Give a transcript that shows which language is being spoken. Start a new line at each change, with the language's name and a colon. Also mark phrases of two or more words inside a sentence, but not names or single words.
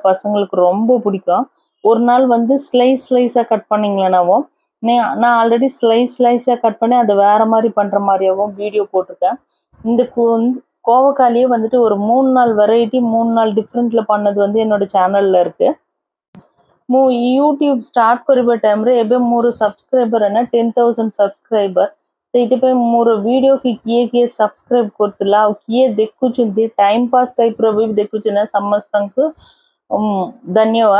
Tamil: பசங்களுக்கு ரொம்ப பிடிக்கும். ஒரு நாள் வந்து ஸ்லைஸாக கட் பண்ணிங்களேனாவும் நான் ஆல்ரெடி ஸ்லைஸாக கட் பண்ணி அதை வேறு மாதிரி பண்ணுற மாதிரியாகவும் வீடியோ போட்டிருக்கேன். இந்த கோவக்காயிலேயே வந்துட்டு ஒரு 3 நாள் வெரைட்டி 3 நாள் டிஃப்ரெண்ட்டில் பண்ணது வந்து என்னோட சேனலில் இருக்குது.
Odia: ମୁଁ ୟୁଟ୍ୟୁବ୍ ଷ୍ଟାର୍ଟ କରିବା ଟାଇମ୍ରେ ଏବେ ମୋର ସବସ୍କ୍ରାଇବର୍ ନା 10,000 ସବସ୍କ୍ରାଇବର୍। ସେଇଥିପାଇଁ ମୋର ଭିଡ଼ିଓକି କିଏ ସବସ୍କ୍ରାଇବ୍ କରୁଥିଲା ଆଉ କିଏ ଦେଖୁଛନ୍ତି
English: time pass
Odia: ଟାଇପ୍ର ବି ଦେଖୁଛି ନା ସମସ୍ତଙ୍କୁ ଧନ୍ୟବାଦ।